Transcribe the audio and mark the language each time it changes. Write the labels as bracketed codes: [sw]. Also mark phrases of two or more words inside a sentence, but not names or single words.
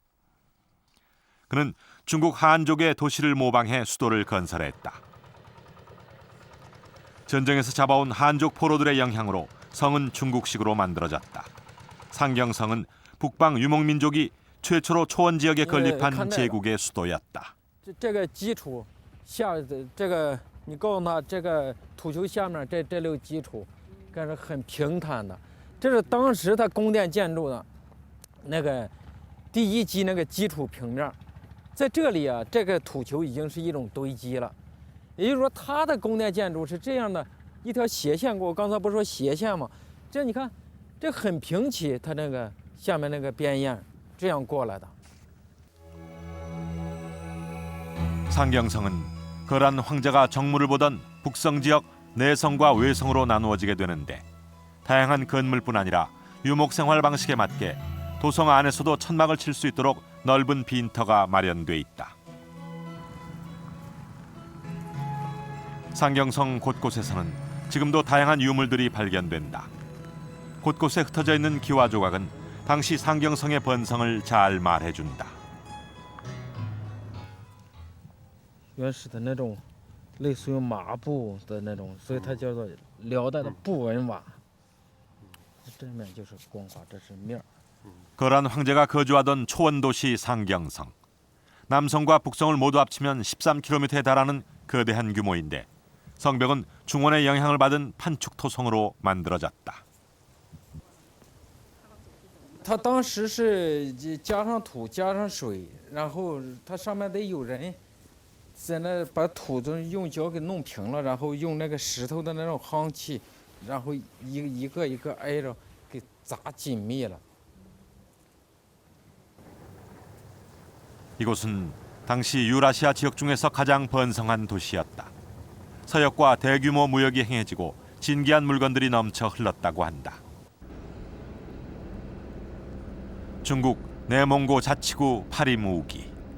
[ko] 그는 중국 한족의 도시를 모방해 수도를 건설했다. 전쟁에서 잡아온 한족 포로들의 영향으로 성은 중국식으로 만들어졌다. 상경성은 북방 유목민족이 최초로 초원 지역에 건립한 칸 제국의 수도였다. [zh] 这个基础下这个你告诉他这个土丘下面这溜基础，这是很平坦的，这是当时他宫殿建筑的那个第一级那个基础平面，在这里啊，这个土丘已经是一种堆积了，也就是说他的宫殿建筑是这样的一条斜线过，我刚才不是说斜线吗？这你看，这很平齐，它那个下面那个边沿这样过来的。 [ko] 상경성은 거란 황제가 정무를 보던 북성 지역 내성과 외성으로 나누어지게 되는데 다양한 건물뿐 아니라 유목 생활 방식에 맞게 도성 안에서도 천막을 칠 수 있도록 넓은 빈터가 마련돼 있다. 상경성 곳곳에서는 지금도 다양한 유물들이 발견된다. 곳곳에 흩어져 있는 기와 조각은 당시 상경성의 번성을 잘 말해준다. [zh] 原始的那种类似于麻布的那种，所以它叫做辽代的布纹瓦。这面就是光滑，这是面。 [ko] 거란 황제가 거주하던 초원 도시 상경성. 남성과 북성을 모두 합치면 13km에 달하는 거대한 규모인데 성벽은 중원의 영향을 받은 판축 토성으로 만들어졌다. [zh] 它当时是加上土加上水，然后它上面得有人。在那把土都用脚给弄平了，然后用那个石头的那种夯器，然后一个一个挨着给砸紧密了。 [ko] 이곳은 당시 유라시아 지역 중에서 가장 번성한 도시였다. 서역과 대규모 무역이 행해지고 진귀한 물건들이 넘쳐 흘렀다고 한다. 중국 내몽고 자치구 파리무기.